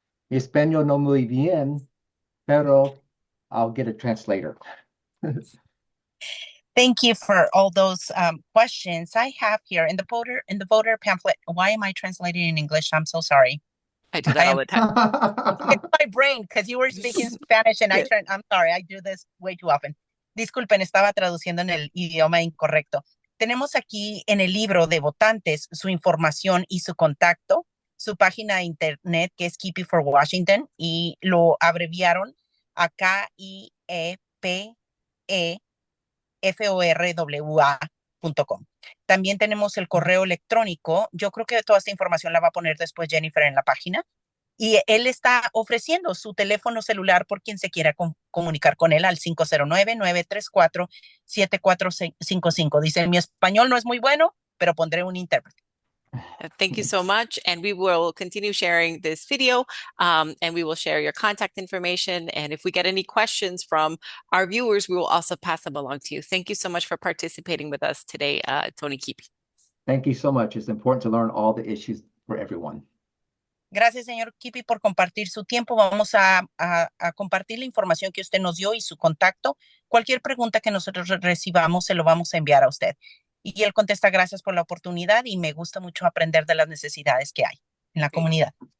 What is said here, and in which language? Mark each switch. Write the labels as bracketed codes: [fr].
[es] Mi español no muy bien, pero [en] I'll get a translator. Thank you for all those questions. I have here in the voter pamphlet. Why am I translating in English? I'm so sorry. I do that all the time. It's my brain because you were speaking Spanish and I'm sorry, I do this way too often. [es] Disculpen, estaba traduciendo en el idioma incorrecto. Tenemos aquí en el libro de votantes su información y su contacto, su página de internet que es Kiepe for Washington y lo abreviaron a KIEPEFORWA.com. También tenemos el correo electrónico. Yo creo que toda esta información la va a poner después Jennifer en la página. Y él está ofreciendo su teléfono celular por quien se quiera comunicar con él al 509-934-7455. Dice, mi español no es muy bueno, pero pondré un intérprete. [en] Thank you so much. And we will continue sharing this video and we will share your contact information. And if we get any questions from our viewers, we will also pass them along to you. Thank you so much for participating with us today, Tony Kiepe. Thank you so much. It's important to learn all the issues for everyone. [es] Gracias, señor Kiepe, por compartir su tiempo. Vamos a compartir la información que usted nos dio y su contacto. Cualquier pregunta que nosotros recibamos, se lo vamos a enviar a usted. Y él contesta, gracias por la oportunidad y me gusta mucho aprender de las necesidades que hay en la comunidad.